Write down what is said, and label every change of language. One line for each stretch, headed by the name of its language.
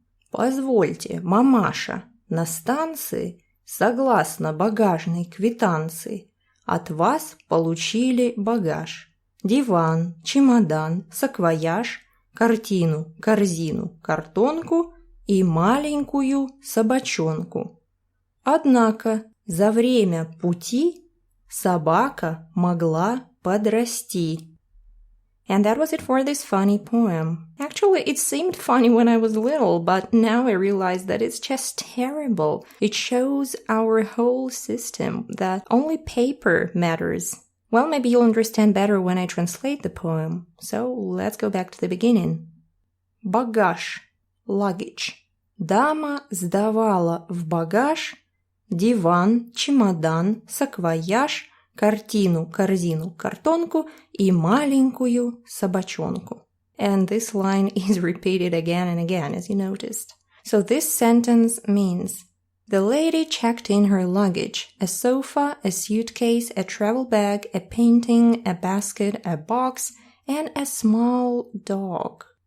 Russian: «Позвольте, мамаша, на станции, согласно багажной квитанции, от вас получили багаж, диван, чемодан, саквояж, картину, корзину, картонку и маленькую собачонку. Однако за время пути собака могла подрасти».
English: And that was it for this funny poem. Actually, it seemed funny when I was little, but now I realize that it's just terrible. It shows our whole system that only paper matters. Well, maybe you'll understand better when I translate the poem. So let's go back to the beginning.
Russian: Багаж, luggage. Дама сдавала в багаж диван, чемодан, саквояж, картину, корзину, картонку и маленькую собачонку.
English: And this line is repeated again and again, as you noticed. So this sentence means: the lady checked in her luggage, a sofa, a suitcase, a travel bag, a painting, a basket, a box, and a small dog.